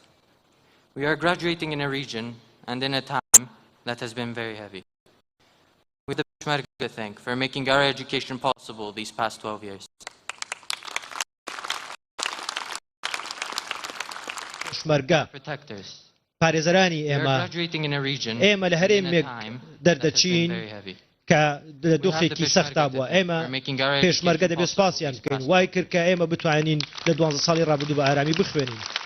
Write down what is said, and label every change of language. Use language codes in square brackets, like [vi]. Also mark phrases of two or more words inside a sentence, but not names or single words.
[en] We are graduating in a region and in a time that has been very heavy. We have the Peshmerga to thank for making our education possible these past 12 years. Peshmerga. Protectors. [ckb] پارێزەرانی ئێمە لە هەرێمێک دەردەچین کە دۆخێکی سەختا بووە ئێمە پێشمەرگە دەبێت سوپاسیان بکەین وای کرد کە ئێمە بتوانین لە 12 ساڵی ڕابردوو بە ئارامی بخوێنین